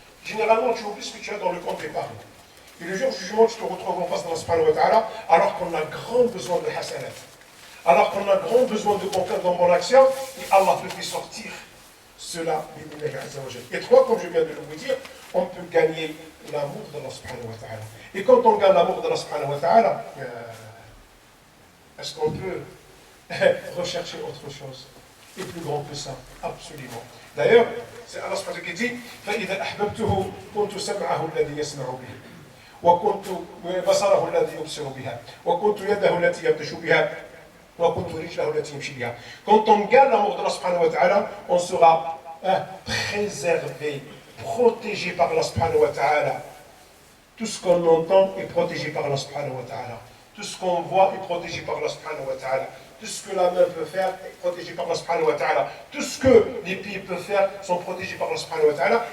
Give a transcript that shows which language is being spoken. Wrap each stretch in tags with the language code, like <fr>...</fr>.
<fr>Généralement, tu oublies ce que tu as dans le compte d'épargne. Et le jour du jugement, tu te retrouves en face d'Allah subhanahu wa ta'ala, alors qu'on a grand besoin de hasanat, alors qu'on a grand besoin de confiance dans mon action, et Allah te fait sortir cela. Et trois, comme je viens de vous dire, on peut gagner l'amour d'Allah subhanahu wa ta'ala. Et quand on gagne l'amour d'Allah subhanahu wa ta'ala, est-ce qu'on peut rechercher autre chose et plus grand que ça? Absolument. D'ailleurs, c'est Allah subhanahu wa ta'ala qui dit</fr> <ar>فَإِذَا أَحْبَبْتُهُ كُنْتُ سَمْعَهُ الَّذِي يَسْمَعُ بِهِ وكنت بصره الذي يبصر بها وكنت يده التي يبطش بها وكنت رجله التي يمشي بها.</ar> <fr>Quand on gagne l'amour d'Allah subhanahu wa ta'ala, on sera préservé, protégé par Allah subhanahu wa ta'ala. Tout ce qu'on entend est protégé par Allah subhanahu wa ta'ala. Tout ce qu'on voit est protégé par Allah subhanahu wa ta'ala. Tout ce que la main peut faire est protégé par Allah subhanahu wa ta'ala. Tout ce que les pieds peuvent faire sont protégés par Allah subhanahu wa ta'ala.</fr>